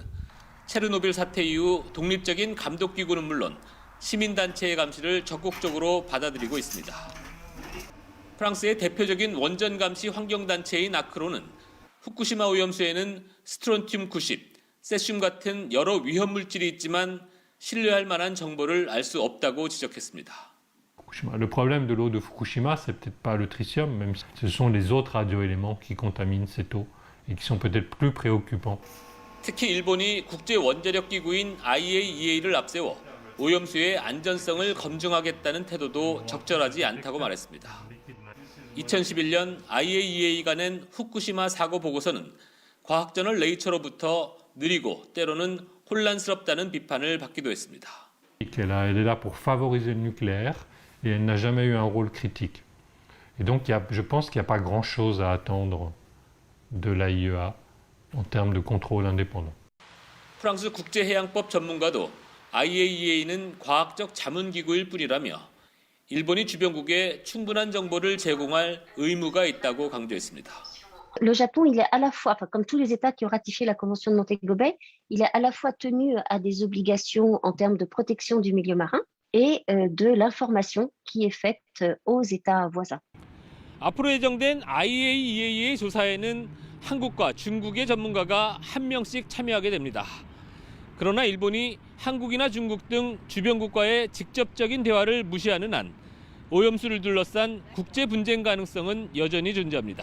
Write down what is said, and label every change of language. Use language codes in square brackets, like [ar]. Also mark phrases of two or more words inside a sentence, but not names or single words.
[ko] 체르노빌 사태 이후 독립적인 감독기구는 물론 시민단체의 감시를 적극적으로 받아들이고 있습니다. 프랑스의 대표적인 원전 감시 환경단체인 아크로는 후쿠시마 오염수에는 스트론튬 90, 세슘 같은 여러 위험 물질이 있지만 신뢰할 만한 정보를 알 수 없다고 지적했습니다. [fr] Le problème de l'eau de Fukushima, c'est peut-être pas le tritium, même si ce sont les autres radioéléments qui contaminent cette eau et qui sont peut-être plus préoccupants. [ko] 특히 일본이 국제 원자력 기구인 IAEA를 앞세워 오염수의 안전성을 검증하겠다는 태도도 적절하지 않다고 말했습니다. 2011년 IAEA가 낸 후쿠시마 사고 보고서는 과학저널 네이처로부터 느리고 때로는 혼란스럽다는 비판을 받기도 했습니다. [fr] Elle est là pour favoriser le nucléaire et elle n'a jamais eu un rôle critique. Et donc je pense qu'il n'y a pas grand-chose à attendre de l'AIEA en termes de contrôle indépendant. [ko] 프랑스 국제해양법 전문가도 IAEA는 과학적 자문기구일 뿐이라며 일본이 주변국에 충분한 정보를 제공할 의무가 있다고 강조했습니다. [fr] Le Japon, il est à la fois, comme tous les États qui ont ratifié la Convention de Montego Bay, il est à la fois tenu à des obligations en termes de protection du milieu marin et de l'information qui est faite aux États voisins. [ko] 앞으로 예정된 IAEA의 조사에는 한국과 중국의 전문가가 한 명씩 참여하게 됩니다. 그러나 일본이 한국이나 중국 등 주변국과의 직접적인 대화를 무시하는 한 오염수를 둘러싼 국제 분쟁 가능성은 여전히 존재합니다.